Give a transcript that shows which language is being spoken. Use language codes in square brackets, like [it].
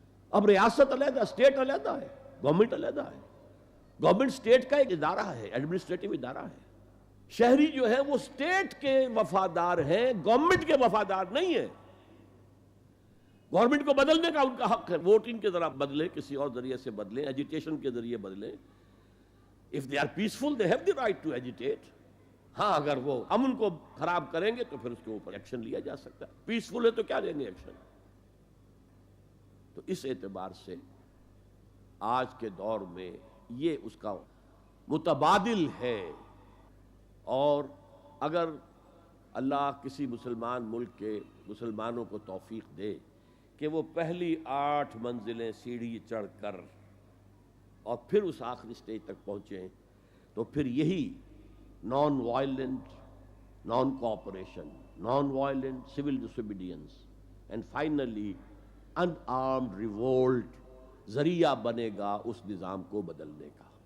[ur] اب ریاست علیحدہ، اسٹیٹ علیحدہ ہے، گورنمنٹ علیحدہ ہے. گورنمنٹ اسٹیٹ کا ایک ادارہ ہے، ایڈمنسٹریٹو ادارہ ہے. شہری جو ہے وہ اسٹیٹ کے وفادار ہیں، گورنمنٹ کے وفادار نہیں ہیں. گورنمنٹ کو بدلنے کا ان کا حق ہے، ووٹنگ کے ذرا بدلیں، کسی اور ذریعے سے بدلیں، ایجیٹیشن کے ذریعے بدلیں. [en] If they are peaceful, they have the right to agitate. [ur] ہاں اگر وہ امن کو خراب کریں گے تو پھر اس کے اوپر ایکشن لیا جا سکتا ہے. پیسفل ہے تو کیا لیں گے ایکشن. تو اس اعتبار سے آج کے دور میں یہ اس کا متبادل ہے. اور اگر اللہ کسی مسلمان ملک کے مسلمانوں کو توفیق دے کہ وہ پہلی 8 منزلیں سیڑھی چڑھ کر اور پھر اس آخری سٹیج تک پہنچیں، تو پھر یہی [en] non violent non cooperation, non violent civil disobedience and finally an armed revolt [ur] ذریعہ بنے گا اس نظام کو بدلنے کا.